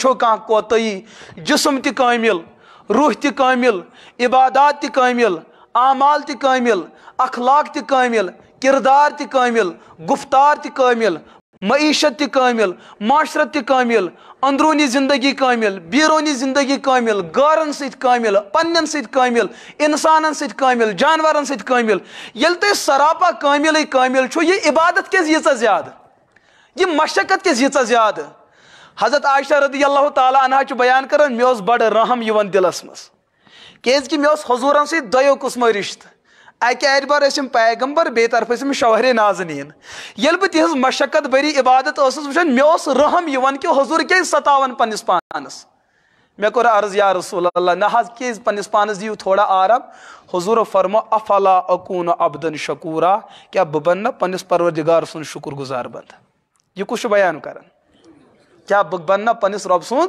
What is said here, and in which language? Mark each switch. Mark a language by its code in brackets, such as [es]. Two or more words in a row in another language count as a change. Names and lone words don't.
[ks] چھو کانٛہہ کوتٲہی جسم تہِ کٲمِل روح تہِ کٲمِل عبادات تہِ کٲمِل اعمال تہِ کٲمِل اخلاق تہِ کٲمِل کردار تہِ کٲمِل گفتار تہِ کٲمِل معیشت تہِ کٲمِل معاشرت تہِ کٲمِل اندروٗنی زندگی کٲمِل بیرونی زندگی کٲمِل گارن سۭتۍ کٲمِل پننٮ۪ن سۭتۍ کٲمِل انسانن سۭتۍ کٲمِل جانورن سۭتۍ کٲمِل ییٚلہِ تۄہہِ سراپا کٲمِلٕے کٲمِل چھُ یہِ عبادت کیٛازِ ییٖژاہ زیادٕ یہِ مشقت کیٛازِ ییٖژاہ زیادٕ حضرت عائشہ [ar] رضی اللہ تعالیٰ عنہا [ks] چھُ بیان کران مےٚ اوس بڑٕ رحم یِوان دلس منٛز کیٛازِ مےٚ اوس حضوٗرن سۭتۍ دۄیو قٕسمو رشتہٕ اکہِ اعتبار ٲسۍ یِم پیغمبر بیٚیہِ طرفہٕ ٲسۍ یِم شوہرے نازنیٖن ییٚلہِ بہٕ تِہنٛز مشقت بٔری عبادت ٲسٕس وٕچھان مےٚ اوس رحم یِوان کہ حضوٗر کیٛازِ ستاون پننس پانس مےٚ کوٚر عرض [ar] یا رسول اللہ [ks] نہ حظ کیٛازِ پننس پانس دِیِو تھوڑا آرام حضوٗرو فرمو [ar] افلا اکوٗنُ عبدن شکوٗرا [ks] کیٛاہ بہٕ بنہٕ نہ پننس پروردگار سُنٛد شُکر گزار بنٛد یہ کُس چھُ بیان کران کیٛاہ بہٕ بنہٕ نہ پننس رۄب